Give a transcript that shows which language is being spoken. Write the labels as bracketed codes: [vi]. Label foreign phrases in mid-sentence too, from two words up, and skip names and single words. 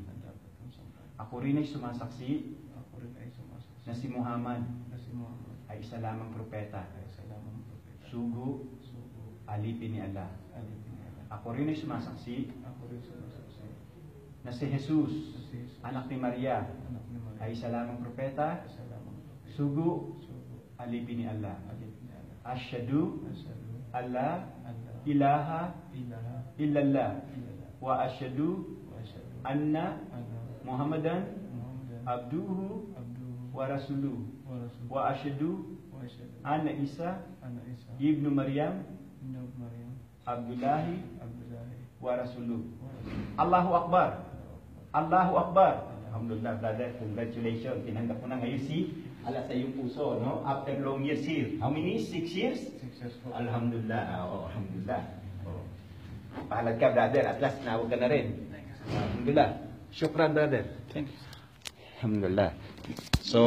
[tl] Ako rin ay sumasaksi na si Muhammad ay isa lamang propeta. Sugo, alipin ni Allah. Ako rin ay sumasaksi na si Jesus, anak ni Maria, ay isa lamang propeta. Sugo, alipin ni Allah. [ar] أشهد ألا إله إلا الله وأشهد أن محمدا عبده ورسوله وأشهد أن عيسى ابن مريم عبد الله ورسوله. الله أكبر. الله أكبر. Alhamdulillah, [en] brother, congratulations. [tl] Tinanggap mo na ngayon si Allah sa iyong puso, no? [en] After long years here. How many? 6 years? 6 years po. [ar] الحمد لله. الحمد لله. [tl] Pahalad ka, brother. At last, nawag ka na rin. [ar] الحمد لله. شكرا, brother. [en] Thank you. [ar] Alhamdulillah. So,